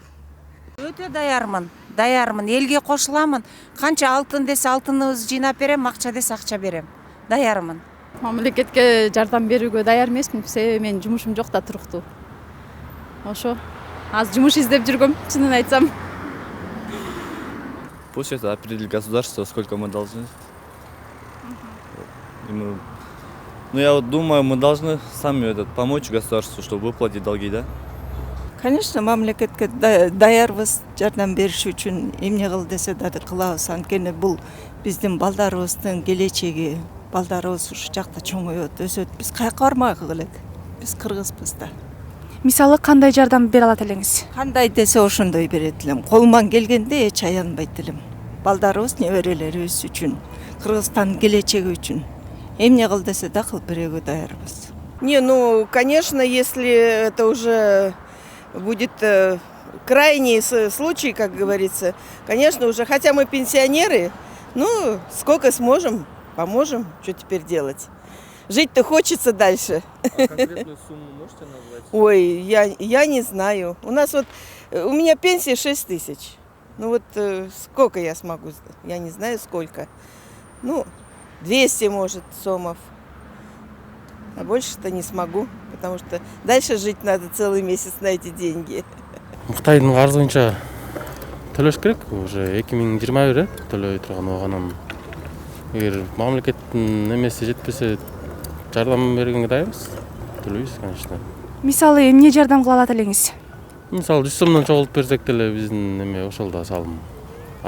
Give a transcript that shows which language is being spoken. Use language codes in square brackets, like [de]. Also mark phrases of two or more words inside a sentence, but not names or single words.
[ky] Өтө даярмын, элге кошуламын. Канча алтын десе алтыныбызды жыйнап берем, акча десе акча берем. Даярмын. Мамлекетке жардам берүүгө даяр эмесмин, себеби менин жумушум жок да туруктуу. Ошо азыр жумуш издеп жүргөм, чынын айтсам. [ru] Пусть это определит государство, сколько мы должны. Ну, я вот думаю, мы должны сами помочь государству, чтобы выплатить долги, да? [ky] Конечно, мамлекетке даярбыз жардам бериш үчүн, эмне кыл десе да кылабыз. Анткени бул биздин балдарыбыздын келечеги. Балдарыбыз ушу жакта чоңойот, өсөт. Биз каяка бармак элек. Биз кыргызбыз да. Мисалы кандай жардам бере алат элеңиз? Кандай десе ошондой берет элем. Колуман келгенде эч аянбайт элем. Балдарыбыз, неберелерибиз үчүн, Кыргызстандын келечеги үчүн. Эмне кыл десе да кылып берүүгө даярбыз. [ru] Не, ну, конечно, если это уже будет крайний случай, как говорится, конечно, уже, хотя мы пенсионеры, ну, сколько сможем, поможем, что теперь делать. Жить-то хочется дальше. А конкретную сумму можете назвать? Ой, я не знаю. У меня пенсия 6 000. Ну вот сколько я смогу, я не знаю сколько. Ну, 200, может, сомов. А больше-то не смогу, потому что дальше жить надо целый месяц на эти деньги. [ky] Кытайдын карызы боюнча төлөш керек, уже 2021 төлөй турган оганан. Эгер мамлекеттин эмеси жетпесе, жардам бергенге даярбыз. Төлөйбүз, конечно. Мисалы эмне жардам кыла алат элеңиз? Мисалы 100 сомдон чогултуп берсек деле биздин эме ошол да салым.